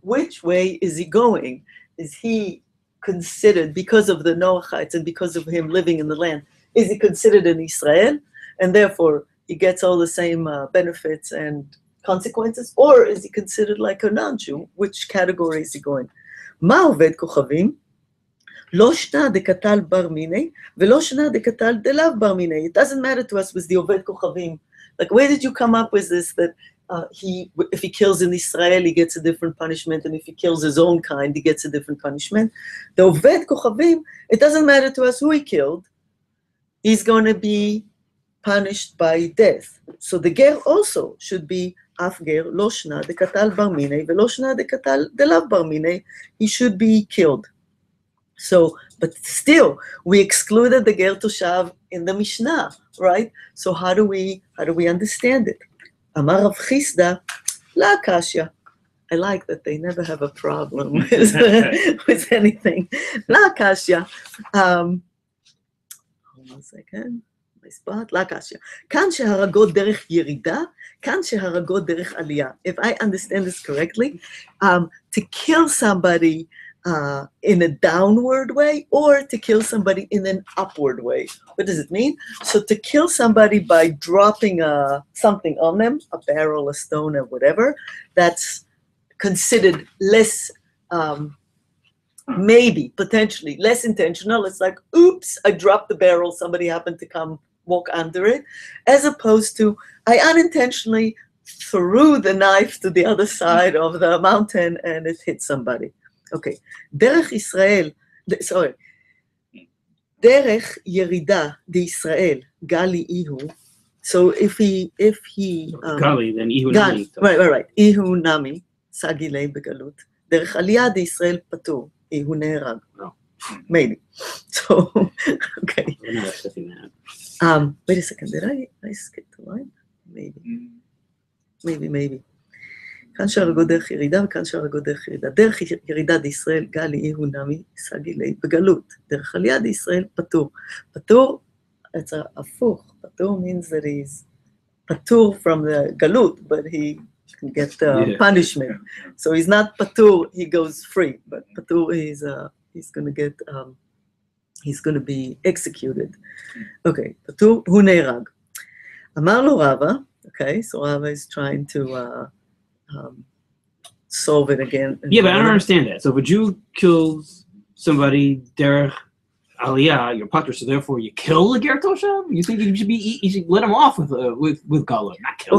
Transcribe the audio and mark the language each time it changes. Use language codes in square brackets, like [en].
[en] Which way is he going? Is he considered, because of the Noachites and because of him living in the land, is he considered an Israel, and therefore he gets all the same benefits and consequences, or is he considered like a non-Jew? Which category is he going? [he] מה עובד כוכבים? לא שנה דקתל בר מיני, ולא שנה דקתל דלאו בר מיני. [en] It doesn't matter to us with the עובד כוכבים. Like, where did you come up with this, that if he kills in Israel, he gets a different punishment, and if he kills his own kind, he gets a different punishment? The עובד כוכבים, it doesn't matter to us who he killed. He's going to be punished by death. So the ger also should be [he] אף גר, לא שנה דקתל בר מיני, ולא שנה דקתל דלאו בר מיני. [en] He should be killed. So, but still, we excluded the ger toshav in the Mishnah, right? So how do we understand it? [he] Amar Rav Chisda, la kasha. [en] I like that they never have a problem with anything. La kasha. Hold on a second. My spot. La kasha. [he] כאן שהרגו דרך ירידה, כאן שהרגו דרך עלייה. [en] If I understand this correctly, to kill somebody in a downward way, or to kill somebody in an upward way. What does it mean? So to kill somebody by dropping something on them, a barrel, a stone, or whatever, that's considered less, maybe, potentially, less intentional. It's like, oops, I dropped the barrel, somebody happened to come walk under it, as opposed to, I unintentionally threw the knife to the other side of the mountain and it hit somebody. [he] Okay, דרך ישראל, sorry, דרך ירידה דישראל, גלי איהו, [en] so if he [he] Gali, then Ihu Nami. right, איהו נמי, סגילי בגלות, דרך עלייה דישראל פטור, איהו נהרג. [en] No. Maybe. So, okay. We're not accepting that. Wait a second, did I skip the line? Maybe. [he] כאן שהרגו דרך ירידה וכאן שהרגו דרך ירידה. דרך ירידה דישראל, גלי איהו נמי, סגילי בגלות. דרך עלייה דישראל, פטור. פטור, it's הפוך. [en] פטור means that he's פטור from the galut, but he can get the punishment. So he's not פטור, he goes free, but פטור he's going to get, he's going to be executed. [he] Okay, פטור, הוא נהרג. אמר לו רבא, [en] okay, so Rabbi is trying to solve it again. Yeah, but I don't understand that. So if a Jew kills somebody derech aliyah, you're putter, so therefore you kill the ger toshav? You think you should let him off with gala, not kill him?